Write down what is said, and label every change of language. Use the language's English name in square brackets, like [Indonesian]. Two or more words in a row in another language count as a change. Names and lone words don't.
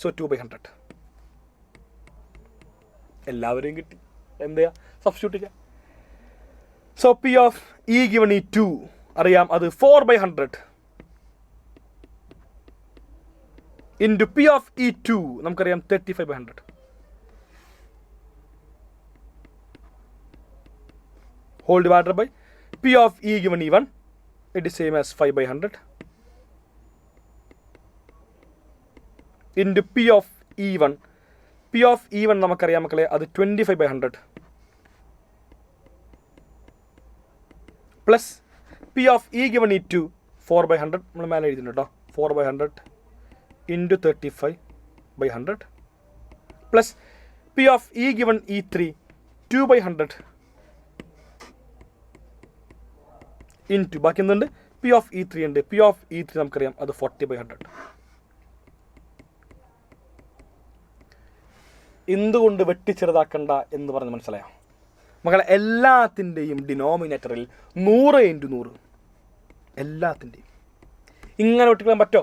[Malayalam] സോ 2/100. എല്ലാവരെയും കിട്ടി. എന്ത് ചെയ്യുക? സബ്സ്റ്റിറ്റ്യൂട്ട് ചെയ്യുക. [English] സോ P of E given E2 [Malayalam] അറിയാം, അത് [English] 4/100 into P of E2 നമുക്കറിയാം 35/100 whole divided by P of E given E1, it is same as 5/100 into P of E1. P of E1 [Malayalam] നമുക്കറിയാം മക്കളെ, അത് [English] 25/100 പ്ലസ് P of E given E2 4/100. [Malayalam] നമ്മൾ മേലെ എഴുതിയിട്ടുണ്ട് കേട്ടോ, [English] 4/100 into 35/100 plus P of E given E3 2/100 into [Malayalam] ബാക്കി എന്തുണ്ട്? [English] P of E3 ഉണ്ട്. P of E3 [Malayalam] നമുക്കറിയാം, അത് [English] 40/100. [Malayalam] എന്തുകൊണ്ട് വെട്ടിച്ചെറുതാക്കണ്ട എന്ന് പറഞ്ഞ് മനസ്സിലായോ മക്കളെ? എല്ലാത്തിൻ്റെയും ഡിനോമിനേറ്ററിൽ 100 × 100, എല്ലാത്തിൻ്റെയും ഇങ്ങനെ ഒട്ടിക്കളയാൻ പറ്റുമോ?